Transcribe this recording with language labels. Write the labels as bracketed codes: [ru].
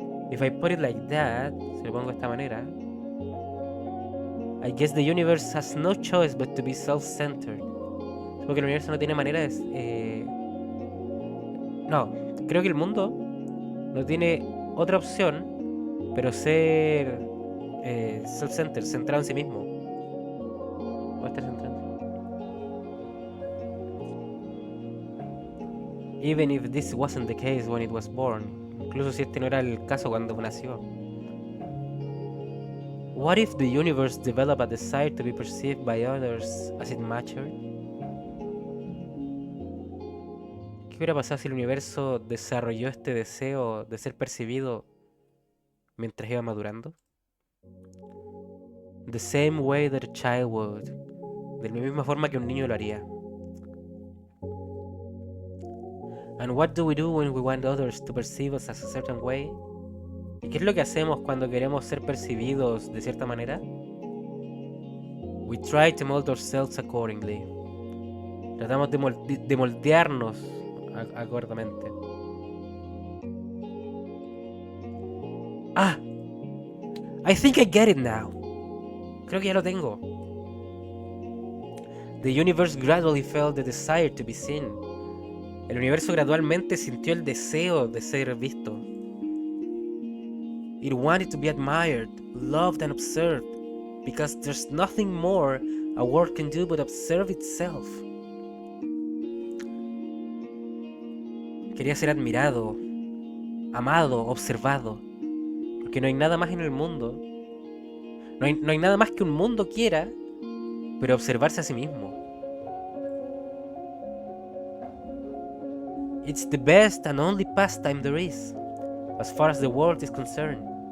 [en] If I put it like that, [es] si lo pongo de esta manera, [en] I guess the universe has no choice but to be self-centered. [es] Porque el universo no tiene manera de... No, creo que el mundo no tiene otra opción pero ser self-centered, centrado en sí mismo. O estar centrado. [en] Even if this wasn't the case when it was born. [es] Incluso si este no era el caso cuando nació. [en] What if the universe developed a desire to be perceived by others as it matured? [es] ¿Qué hubiera pasado si el universo desarrolló este deseo de ser percibido mientras iba madurando? [en] The same way that a child would. [es] De la misma forma que un niño lo haría. [en] And what do we do when we want others to perceive us as a certain way? [es] ¿Y qué es lo que hacemos cuando queremos ser percibidos de cierta manera? [en] We try to mold ourselves accordingly. [es] Tratamos de moldearnos acordamente. [en] I think I get it now. [es] Creo que ya lo tengo. [en] The universe gradually felt the desire to be seen. [es] El universo gradualmente sintió el deseo de ser visto. [en] It wanted to be admired, loved and observed, because there's nothing more a world can do but observe itself. [es] Quería ser admirado, amado, observado, porque no hay nada más en el mundo. No hay nada más que un mundo quiera, pero observarse a sí mismo. [en] It's the best and only pastime there is, as far as the world is concerned.